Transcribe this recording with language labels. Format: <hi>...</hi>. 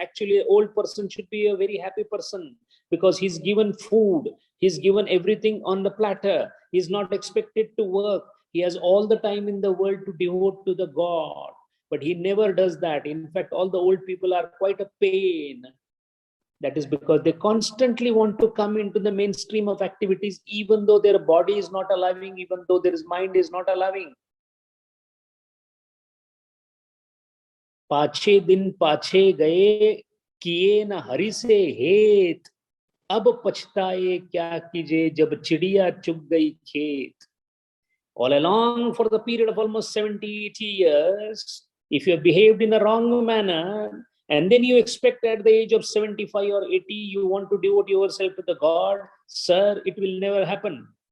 <en>Actually, an old person should be a very happy person because he's given food, he's given everything on the platter, he's not expected to work, he has all the time in the world to devote to the God. But he never does that. In fact, all the old people are quite a pain. That is because they constantly want to come into the mainstream of activities, even though their body is not allowing, even though their mind is not allowing.</en> <hi>पाछे दिन पाछे गए किए न हरि से हेत अब पछताए क्या कीजे जब चिड़िया चुग गई खेत.</hi> <en>All along, for the period of almost 70-80 years, if you have behaved in a wrong manner, and then you expect at the age of 75 or 80, you want to devote yourself to the God, sir, it will never happen.</en>